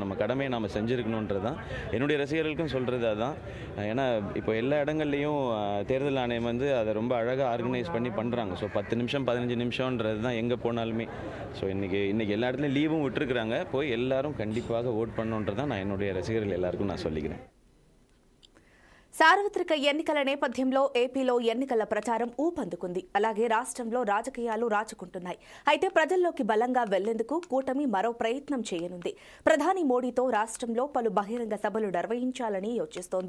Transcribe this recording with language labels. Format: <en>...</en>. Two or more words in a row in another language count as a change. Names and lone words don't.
<ta>நம்ம கடமையை நம்ம செஞ்சுருக்கணுன்றது தான் என்னுடைய ரசிகர்களுக்கும் சொல்கிறது. அதுதான். ஏன்னா இப்போ எல்லா இடங்கள்லையும் தேர்தல் ஆணையம் அதை ரொம்ப அழகாக ஆர்கனைஸ் பண்ணி பண்ணுறாங்க. ஸோ 10 நிமிஷம் 15 நிமிஷம்ன்றது தான் எங்கே போனாலுமே. ஸோ இன்றைக்கி எல்லா இடத்துலையும் லீவும் விட்டுருக்குறாங்க. போய் எல்லோரும் கண்டிப்பாக ஓட் பண்ணணுன்றது தான் நான் என்னுடைய ரசிகர்கள் எல்லாருக்கும் நான் சொல்லிக்கிறேன்.</ta> <te>సార్వత్రిక ఎన్నికల నేపథ్యంలో ఏపీలో ఎన్నికల ప్రచారం ఊపందుకుంది. అలాగే రాష్ట్రంలో రాజకీయాలు రాచుకుంటున్నాయి. అయితే ప్రజల్లోకి బలంగా వెళ్లేందుకు కూటమి మరో ప్రయత్నం చేయనుంది. ప్రధాని మోడీతో రాష్ట్రంలో పలు బహిరంగ సభలు నిర్వహించాలని యోచిస్తోంది.</te>